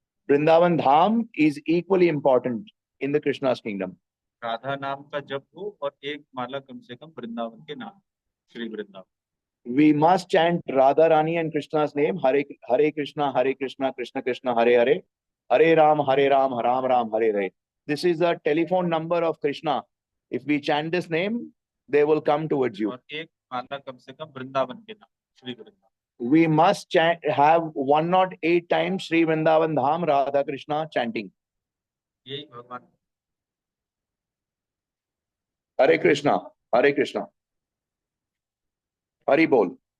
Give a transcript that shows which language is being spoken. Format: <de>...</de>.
<en>Vrindavan Dham is equally important in the Krishna's kingdom.</en> <hi>Radha नाम का जप हो और एक माला कम से कम वृंदावन के नाम, Shri Vrindavan.</hi> <en>We must chant Radha Rani and Krishna's name, Hare Krishna, Krishna Krishna, Hare Hare, Hare Ram, Ram Ram, Hare Hare. This is the telephone number of Krishna. If we chant this name, they will come towards you.</en> <hi>और एक माला कम से कम वृंदावन के नाम, Shri Vrindavan.</hi> <en>We must have 108 times Sri Vrindavan Dham Radha Krishna chanting.</en> <hi>यही भगवान. Hare Krishna, Hare Krishna. Hari Bol.</hi>